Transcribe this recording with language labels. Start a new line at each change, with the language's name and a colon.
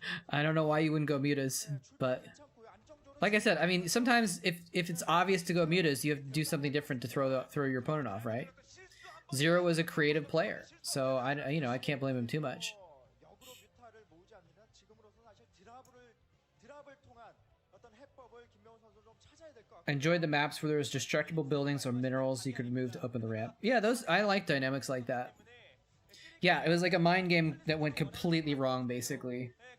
English: I don't know why you wouldn't go mutas, but like I said, I mean, sometimes if it's obvious to go mutas, you have to do something different to throw your opponent off, right? Zero was a creative player, so I can't blame him too much.
Korean: 역으로 뮤타를 모으지 않으면 지금으로서는 사실 드랍을 통한 어떤 해법을 김명훈 선수 좀 찾아야 될 것 같고.
English: Enjoyed the maps where there was destructible buildings or minerals you could move to open the ramp. Yeah, those I like dynamics like that. Yeah, it was like a mind game that went completely wrong, basically.